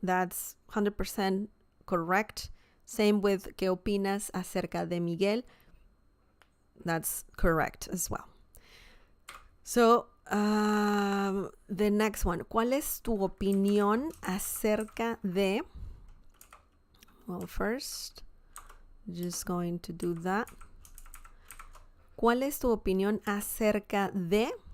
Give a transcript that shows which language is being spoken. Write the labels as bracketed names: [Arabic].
[English] That's 100% correct. Same with [Spanish] ¿qué opinas acerca de Miguel? [English] That's correct as well. So, the next one. [Spanish] ¿Cuál es tu opinión acerca de? [English] Well, first, just going to do that. [Spanish] ¿Cuál es tu opinión acerca de?